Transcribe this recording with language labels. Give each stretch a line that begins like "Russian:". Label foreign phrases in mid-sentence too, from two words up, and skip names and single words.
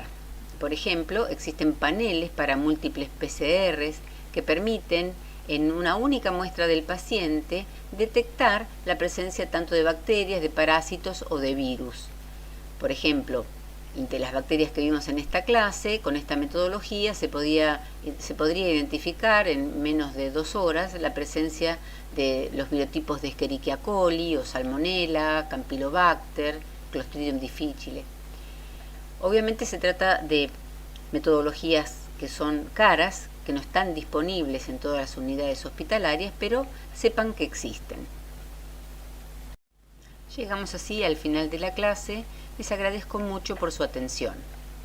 Spanish: Por ejemplo, existen paneles para múltiples PCRs que permiten, en una única muestra del paciente, detectar la presencia tanto de bacterias, de parásitos o de virus. Por ejemplo, de las bacterias que vimos en esta clase, con esta metodología se podría identificar en menos de 2 horas la presencia de los biotipos de Escherichia coli o Salmonella, Campylobacter, Clostridium difficile. Obviamente se trata de metodologías que son caras, que no están disponibles en todas las unidades hospitalarias, pero sepan que existen. Llegamos así al final de la clase. Les agradezco mucho por su atención.